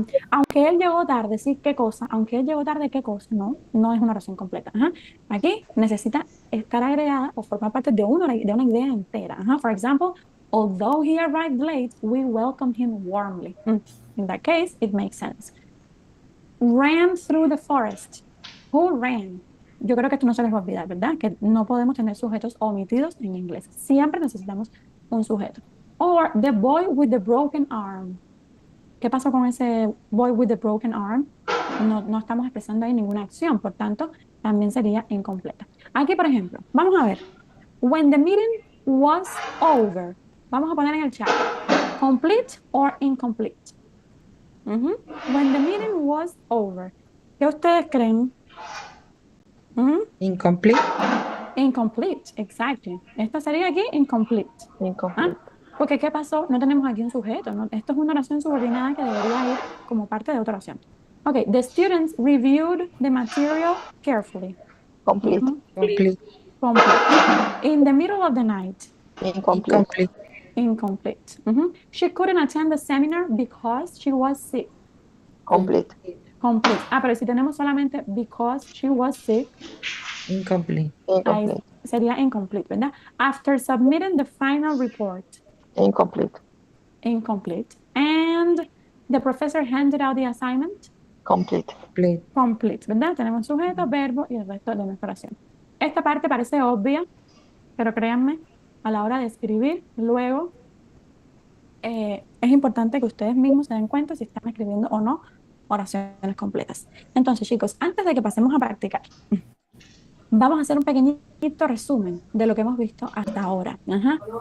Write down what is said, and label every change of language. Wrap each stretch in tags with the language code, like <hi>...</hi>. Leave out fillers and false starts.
<es>Aunque él llegó tarde, ¿sí? ¿Qué cosa? Aunque él llegó tarde, ¿qué cosa? No es una oración completa. Aquí necesita estar agregada o formar parte de una idea entera.</es> <en>For example, although he arrived late, we welcomed him warmly. In that case, it makes sense. Ran through the forest. Who ran?</en> <es>Yo creo que esto no se les va a olvidar, ¿verdad? Que no podemos tener sujetos omitidos en inglés. Siempre necesitamos un sujeto.</es> <en>Or the boy with the broken arm.</en> <es>¿Qué pasó con ese</es> <en>boy with the broken arm?</en> <es>No estamos expresando ahí ninguna acción, por tanto, también sería incompleta. Aquí, por ejemplo, vamos a ver.</es> <en>When the meeting was over.</en> <es>Vamos a poner en el chat.</es> <en>Complete or incomplete. When the meeting was over.</en> <es>¿Qué ustedes creen?</es> <en>Incomplete. Incomplete,</en> <es>exacto. Esta sería aquí incomplete.</es> <en>Incomplete.</en> <es>Porque ¿qué pasó? No tenemos aquí un sujeto, ¿no? Esto es una oración subordinada que debería ir como parte de otra oración.</es> <en>Okay, the students reviewed the material carefully. Complete. Complete. Complete. In the middle of the night. Incomplete. Incomplete. She couldn't attend the seminar because she was sick. Complete. Complete.</en> <es>Pero si tenemos solamente</es> <en>because she was sick, Incomplete.</en> <es>Ahí</es> <en>Incomplete.</en> <es>sería incomplete, ¿verdad?</es> <en>After submitting the final report, Incomplete. incomplete. And the professor handed out the assignment, Complete. Complete. complete,</en> <es>¿verdad? Tenemos sujeto, verbo y el resto de nuestra oración. Esta parte parece obvia, pero créanme, a la hora de escribir, luego es importante que ustedes mismos se den cuenta si están escribiendo o no oraciones completas. Entonces, chicos, antes de que pasemos a practicar, vamos a hacer un pequeñito resumen de lo que hemos visto hasta ahora. Ajá.</es>